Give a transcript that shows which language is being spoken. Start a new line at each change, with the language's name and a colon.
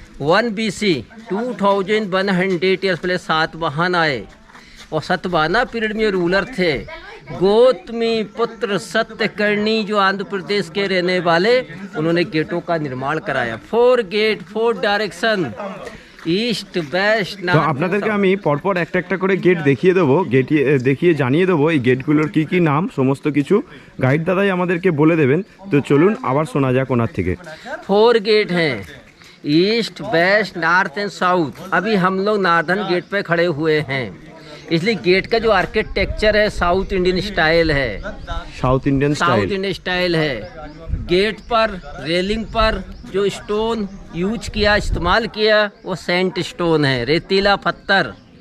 Hindi: 1 BC 2100 years पहले सातवाहन आए, और सातवाहना पीरियड में रूलर थे गौतमी पुत्र सत्यकर्णी जो आंध्र प्रदेश के रहने वाले, उन्होंने गेटों का निर्माण कराया। 4 गेट 4 डायरेक्शन, ईस्ट वेस्ट।
Bangla: তো আপনাদেরকে আমি পরপর একটা একটা করে গেট দেখিয়ে দেবো, দেখিয়ে জানিয়ে দেবো এই গেটগুলোর কি কি নাম, সমস্ত কিছু গাইড দাদাই আমাদেরকে বলে দেবেন। তো চলুন আবার শোনা যাক ওনার থেকে।
Hindi: 4 गेट हैं, east west north and south. अभी हम लोग नॉर्दर्न गेट पे खड़े हुए हैं, इसलिए गेट का जो आर्किटेक्चर है साउथ इंडियन स्टाइल है। साउथ इंडियन स्टाइल है। गेट पर रेलिंग पर जो स्टोन यूज किया, इस्तेमाल किया, वो सेंट स्टोन है, रेतीला पत्थर।